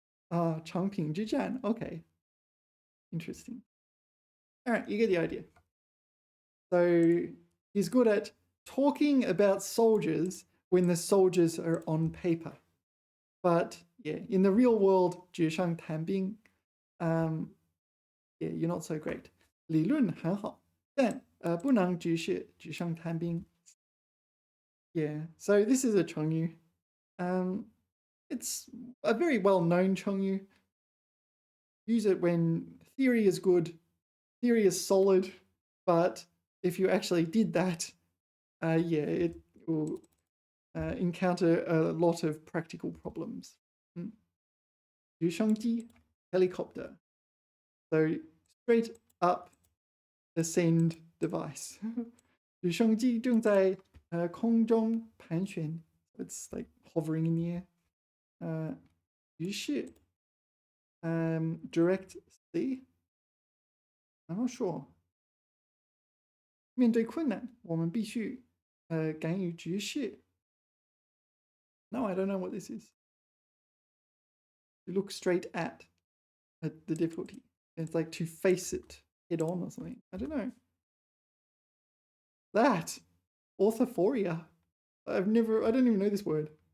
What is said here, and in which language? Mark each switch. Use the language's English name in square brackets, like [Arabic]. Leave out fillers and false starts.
[English] Changping Zhijian. Okay, interesting. All right, you get the idea. So he's good at talking about soldiers when the soldiers are on paper. But yeah, in the real world, [Chinese] 纸上谈兵, [English] yeah, you're not so great. [Chinese] 理论很好, 但不能只是纸上谈兵. [English] Yeah, so this is a Chengyu. It's a very well-known Chengyu. Use it when theory is good, theory is solid, but if you actually did that, yeah, it will encounter a lot of practical problems. 直升机, helicopter. So straight up ascend device. [Chinese] 直升机正在空中盘旋. [English] It's like hovering in the air. 于是 direct C. I'm not sure. [Chinese] 面对困难，我们必须敢于直视. [English] No, I don't know what this is. You look straight at. the difficulty. It's like to face it head on or something. I don't know. That orthophoria. I don't even know this word.